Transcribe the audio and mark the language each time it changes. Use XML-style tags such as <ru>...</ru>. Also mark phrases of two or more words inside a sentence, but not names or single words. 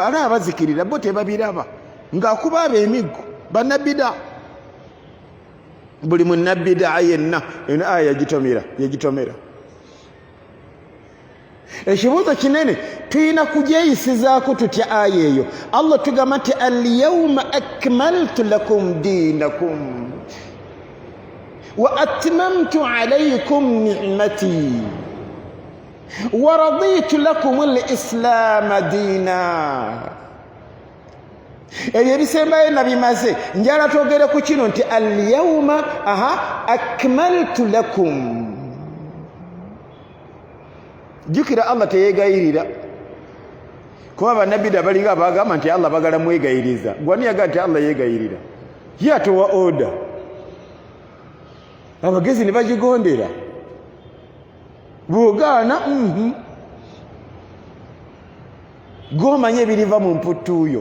<lg>Ala abazikirira bo tebabiraba ng'akuba abo emiggo bannabbidaa. Buli munnabbidaa yenna eno aya yagitomera. Ekibuuzo kinene tuyina kugyeyisizaako tutya aya eyo.</lg> <ar>Allah</ar> <lg>tugamba nti</lg> <ar>اليوم أكملت لكم دينكم وأتممت عليكم نعمتي ورضيت لكم الإسلام دينا.</ar> <lg>Ebyo ebisembayo nabimaze, njala twogere ku kino nti</lg> <ar>اليوم أكملت لكم.</ar> <lg>Jukira Allah teyeegayirira, kuba bannabbidaa balinga abagamba nti Allah bagala mwegayiriza. Gwani yagaa nti Allah yeegayirira, ye atowa oda. abagezi ne bagigondera bw'ogaana gw'omanye ebiriva mu mputtuuyo.</lg>